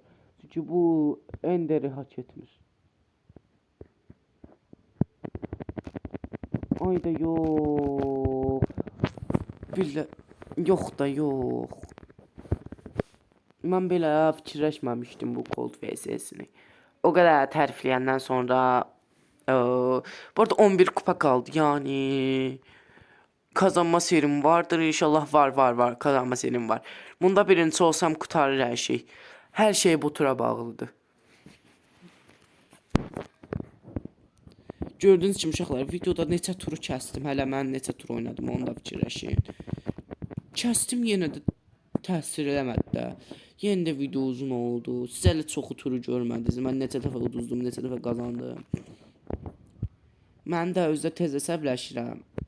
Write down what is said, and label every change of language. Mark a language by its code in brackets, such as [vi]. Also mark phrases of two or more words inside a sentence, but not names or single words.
[az] Çünki bu Ender'i hak etmir. Ayda yox. Yox da yox. Mən belə fikirləşməmişdim bu Cold VS'sini. O kadar tərifləyəndən sonra bu arada 11 kupa kaldı. [tr] Yani kazanma serim vardır. İnşallah var. Kazanma serim var. Bunda birinci olsam kurtarır her şey. Her şey bu tura bağlıdır. [az] Gördüğünüz kimi uşaqlar, videoda neçə turu kəsdim. Hələ mən neçə tur oynadım, onu da fikirləşin. Kəsdim, yenə də təsir eləmədi də. Yenə də video uzun oldu. Siz hələ çoxu turu görmədiniz. Mən neçə dəfə uduzdum, neçə dəfə qazandım. Mən də özdə tez əsəbləşirəm.